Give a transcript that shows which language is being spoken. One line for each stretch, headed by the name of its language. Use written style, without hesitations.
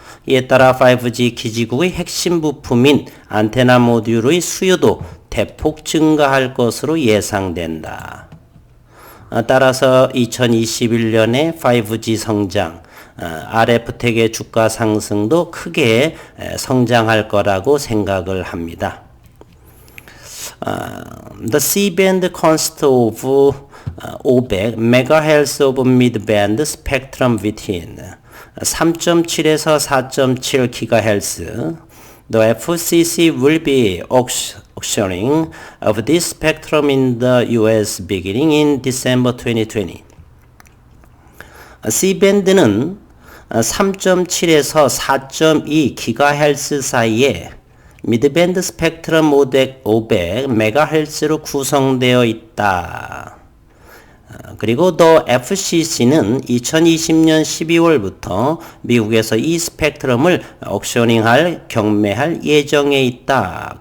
Korean: 이에 따라 5G 기지국의 핵심 부품인 안테나 모듈의 수요도 대폭 증가할 것으로 예상된다. 따라서 2021년에 5G 성장, RF텍의 주가 상승도 크게 성장할 거라고 생각을 합니다.
English: The C-band consists of 500 MHz of mid-band spectrum within 3.7에서 4.7 GHz. The FCC will be auctioning of this spectrum in the US beginning in December 2020.
Korean: C밴드는 3.7에서 4.2 GHz 사이에 미드밴드 스펙트럼 500MHz로 구성되어 있다. 그리고 더 FCC는 2020년 12월부터 미국에서 이 스펙트럼을 옥셔닝할 경매할 예정에 있다.